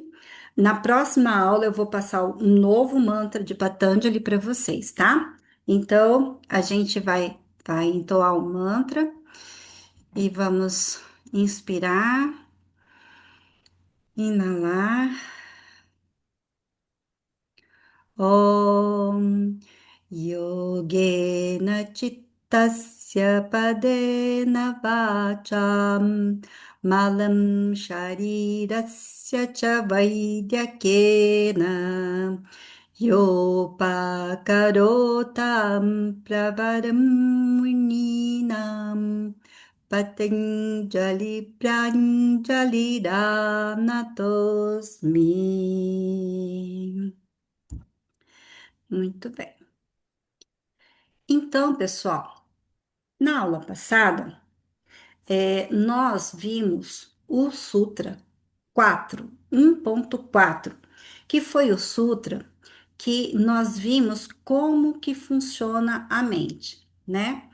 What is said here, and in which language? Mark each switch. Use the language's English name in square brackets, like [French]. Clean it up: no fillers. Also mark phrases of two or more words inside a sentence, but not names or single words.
[Portuguese] Na próxima aula eu vou passar um novo mantra de Patanjali para vocês, tá? Então a gente vai entoar o mantra e vamos inspirar, inalar. [Sanskrit] ॐ योगेन चित्तस्य पदेन वाचां मलं शरीरस्य च वैद्यकेन योपाकरोतम् प्रवरं मुनीनां पतञ्जलि प्राञ्जलि नतोस्मि. [Portuguese] Muito bem. Então, pessoal, na aula passada, nós vimos o Sutra 1.4, que foi o Sutra que nós vimos como que funciona a mente, né?